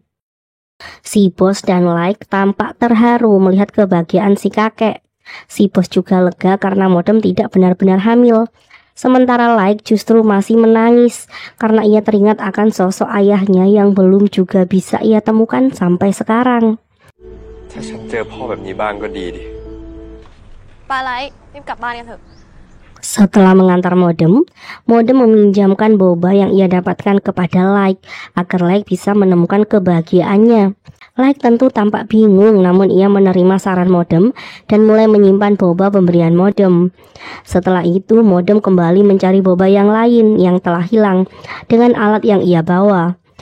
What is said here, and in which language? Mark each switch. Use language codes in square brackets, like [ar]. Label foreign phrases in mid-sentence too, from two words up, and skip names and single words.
[id] Si bos dan Like tampak terharu melihat kebahagiaan si kakek. Si bos juga lega karena Modem tidak benar-benar hamil. Sementara Like justru masih menangis karena ia teringat akan sosok ayahnya yang belum juga bisa ia temukan sampai sekarang. [th] ถ้าฉันเจอพ่อแบบนี้บ้างก็ดีดิ ปาไลท์รีบกลับบ้านกันเถอะ [id] Setelah mengantar Modem meminjamkan boba yang ia dapatkan kepada Like agar Like bisa menemukan kebahagiaannya. Like tentu tampak bingung, namun ia menerima saran Modem dan mulai menyimpan boba pemberian Modem. Setelah itu Modem kembali mencari boba yang lain yang telah hilang dengan alat yang ia bawa.